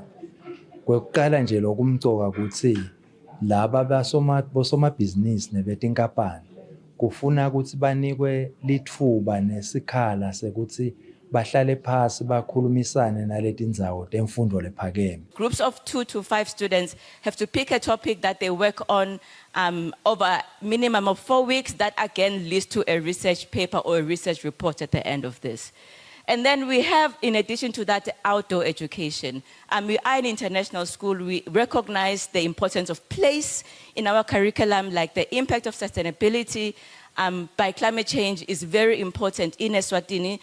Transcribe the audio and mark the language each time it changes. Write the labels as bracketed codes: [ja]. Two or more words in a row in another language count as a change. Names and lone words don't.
[ss] Kwekuqala nje lokumcoka ukuthi laba bosomabhizinisi nebetinkampani kufuna ukuthi banikwe lithuba nesikhala sekuthi bahlale phasi bakhulumisane naletindzawo temfundo lephakeme. [en] Groups of 2 to 5 students have to pick a topic that they work on over a minimum of 4 weeks. That again leads to a research paper or a research report at the end of this. And then we have, in addition to that, outdoor education. We are an international school. We recognize the importance of place in our curriculum, like the impact of sustainability by climate change is very important in Eswatini.